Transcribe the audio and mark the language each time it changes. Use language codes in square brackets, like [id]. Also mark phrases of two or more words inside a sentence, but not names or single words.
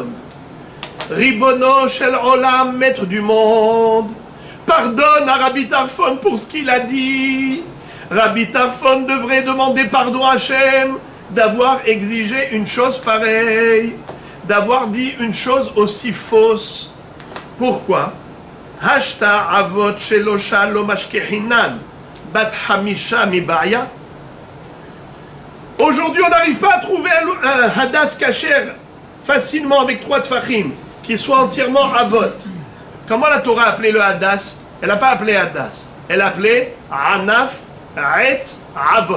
[he] רבונו של עולם, [fr] maître du monde. Pardonne à Rabbi Tarfon pour ce qu'il a dit. Rabbi Tarfon devrait demander pardon à Hachem d'avoir exigé une chose pareille, d'avoir dit une chose aussi fausse. Pourquoi? [arc] השתא עבות שלשה לא משכחינן בת חמשה מבעיא. [fr] Aujourd'hui, on n'arrive pas à trouver un hadas kasher facilement avec 3 tfachim qui soit entièrement avot. Comment la Torah a appelé le hadas? Elle n'a pas appelé hadas. Elle a appelé [he] ענף עץ עבות.